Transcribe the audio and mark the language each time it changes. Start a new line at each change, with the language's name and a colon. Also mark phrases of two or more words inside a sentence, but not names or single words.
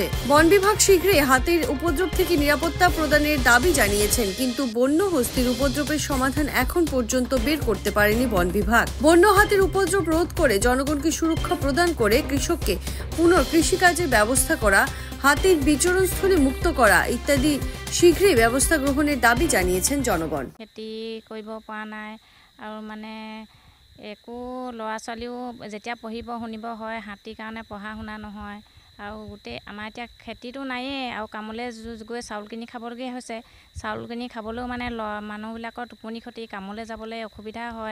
Bangla: বন বিভাগ শীঘ্রই হাতির উপদ্রব থেকে নিরাপত্তা প্রদানের দাবি জানিয়েছেন, কিন্তু বন্য হস্তির উপদ্রবের সমাধান এখন পর্যন্ত বের করতে পারেনি বন বিভাগ। বন্য হাতির উপদ্রব রোধ করে জনগণকে সুরক্ষা প্রদান করে কৃষককে পুনঃ কৃষিকাজের ব্যবস্থা করা, হাতির বিচরণস্থলী মুক্ত করা ইত্যাদি শীঘ্রই ব্যবস্থা গ্রহণের দাবি জানিয়েছেন জনগণ।
Assamese: খেতি কৰিব পৰা নাই আৰু মানে একো ল'ৰা ছোৱালীও যেতিয়া পঢ়িব শুনিব হয়, হাতীৰ কাৰণে পঢ়া শুনা নহয়। আৰু গোটেই আমাৰ এতিয়া খেতিটো নায়েই, আৰু কামলৈ গৈ চাউল কিনি খাবলগীয়া হৈছে। চাউল কিনি খাবলৈও মানে মানুহবিলাকৰ টোপনি ক্ষতি, কামলৈ যাবলৈ অসুবিধা হয়।